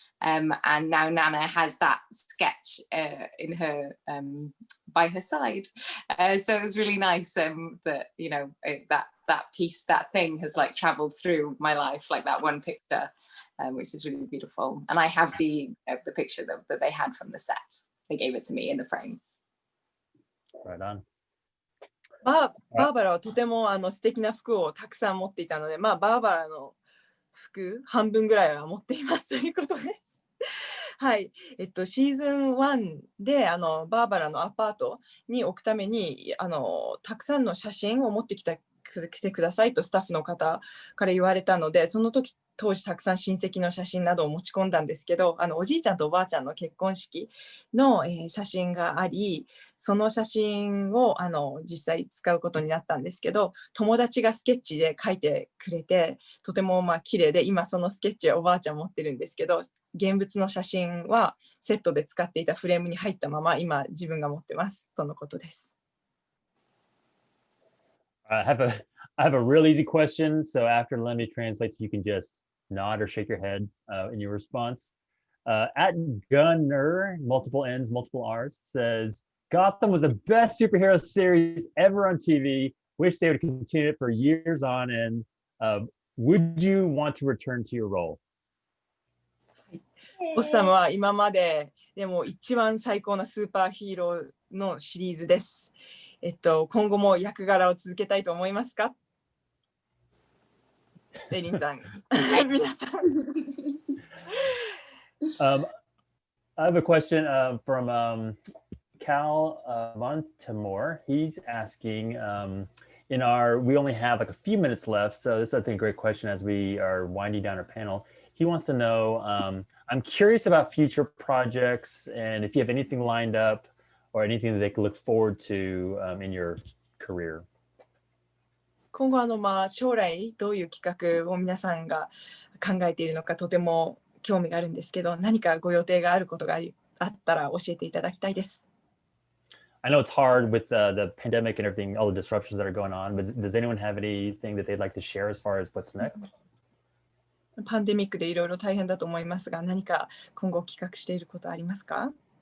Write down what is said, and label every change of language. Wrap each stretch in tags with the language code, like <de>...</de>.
<en>And now Nana has that sketch in her by her side, so it was really nice that that piece, that thing has like traveled through my life, like that one picture, which is really beautiful. And I have the picture that they had from the set. They gave it to me in the frame. Right on.</en> <ja>バーバラはとても素敵な服をたくさん持っていたので、バーバラの服半分ぐらいは持っていますということです。はい、シーズン1でバーバラのアパートに置くためにたくさんの写真を持ってきた来てくださいとスタッフの方から言われたので、その時当時たくさん親戚の写真などを持ち込んだんですけど、おじいちゃんとおばあちゃんの結婚式の、写真があり、その写真を実際使うことになったんですけど、友達がスケッチで描いてくれて、とても綺麗で、今そのスケッチをおばあちゃん持ってるんですけど、現物の写真はセットで使っていたフレームに入ったまま今自分が持ってますとのことです。</ja> <en>I have a real easy question. So after Lemmy translates, you can just nod or shake your head in your response. At Gunner, multiple N's, multiple R's, says Gotham was the best superhero series ever on TV. Wish they would continue it for years on end. Would you want to return to your role?</en> <ja>ゴッサムは今まででも一番最高なスーパーヒーローのシリーズです。今後も役柄を続けたいと思いますか？エリンさん。皆さん。</ja> <en>I have a question from Cal Montemore. He's asking, we only have like a few minutes left, so this is I think a great question as we are winding down our panel. He wants to know, I'm curious about future projects and if you have anything lined up or anything that they can look forward to in your career.</en> <ja>今後将来どういう企画を皆さんが考えているのかとても興味があるんですけど、何かご予定があることがあったら教えていただきたいです。</ja> <en>I know it's hard with the pandemic and everything, all the disruptions that are going on, but does anyone have anything that they'd like to share as far as what's next?</en> <ja>パンデミックでいろいろ大変だと思いますが、何か今後企画していることありますか？</ja>